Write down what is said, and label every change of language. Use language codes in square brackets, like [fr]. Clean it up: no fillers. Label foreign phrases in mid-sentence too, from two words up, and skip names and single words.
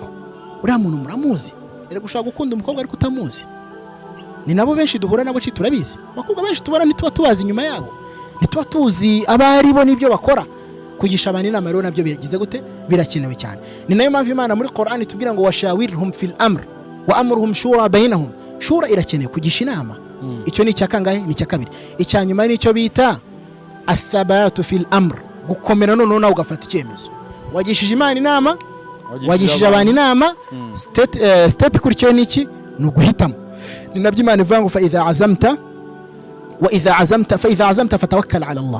[rw] Uriya muntu muramuzi, rero gushaka gukunda umukobwa ariko utamuzi. Ni nabo benshi duhura nabo turabizi. Abakobwa benshi tubona ntituba tubazi inyuma yabo, ntituba tuzi abari bo n'ibyo bakora. Kugisha abantu inama rero nabyo bigize gute, birakenewe cyane. Ni nayo mpamvu Imana muri Qur'an itubwira ngo [ar] وشاورهم في الأمر وأمرهم شورى بينهم. [rw] Shura irakenewe kugisha inama. Icyo ni cyakangahe? Ni cyakabiri. Icyanyuma ni icyo bita [ar] الثبات في الأمر, [rw] gukomera none nawe ugafata icyemezo. Wagishije Imana inama, wagishije abantu inama, step ikurikiyeho ni iki? Ni uguhitamo. Ni nabyo Imana ivuga ngo [ar] فإذا عزمت فتوكل على الله.